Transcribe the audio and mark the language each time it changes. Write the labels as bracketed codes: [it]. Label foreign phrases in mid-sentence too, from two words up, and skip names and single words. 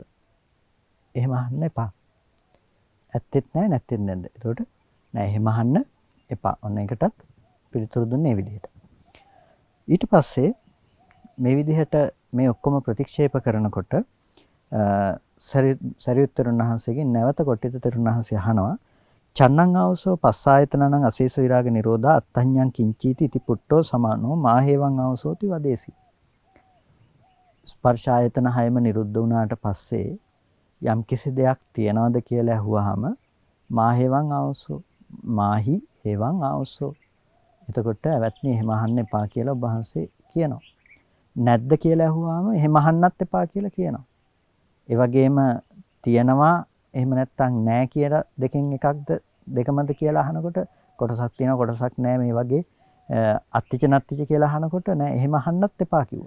[si] එහෙම අහන්න එපා. ඇත්තෙත් නැහැ නැත්තෙත් නැද්ද? එතකොට නෑ එහෙම අහන්න එපා. ඔන්න ඒකටත් පිළිතුරු දුන්නේ මේ විදිහට. ඊට පස්සේ මේ විදිහට මේ ඔක්කොම ප්‍රතික්ෂේප කරනකොට සරියුත් තෙරුන් වහන්සේගෙන් නැවත කොට්ටිත තෙරුන් වහන්සේ අහනවා [pi] චන්නං ආවසෝ පස්සායතනං අශේෂ විරාග නිරෝධා අත්තඤ්ඤං කිංචීති ඉති පුට්ටෝ සමානෝ මාහේවං ආවසෝති වදේසි. [si] ස්පර්ශ ආයතන හයම නිරුද්ධ වුණාට පස්සේ යම් කිසි දෙයක් තියනවද කියලා අහුවාම [pi] මාහේවං ආවසෝ මාහි හේවං ආවසෝ. [si] එතකොට ඇවැත්නි එහෙම අහන්න එපා කියලා ඔබ වහන්සේ කියනවා. නැද්ද කියලා අහුවාම එහෙම අහන්නත් එපා කියලා කියනවා. ඒ වගේම තියනවා එහෙම නැත්නම් නැහැ කියලා දෙකෙන් එකක්ද දෙකමද කියලා අහනකොට කොටසක් තියෙනවා කොටසක් නැහැ මේ වගේ [pi] අත්තිච නත්තිච [si] කියලා අහනකොට නෑ එහෙම අහන්නත් එපා කිව්වා.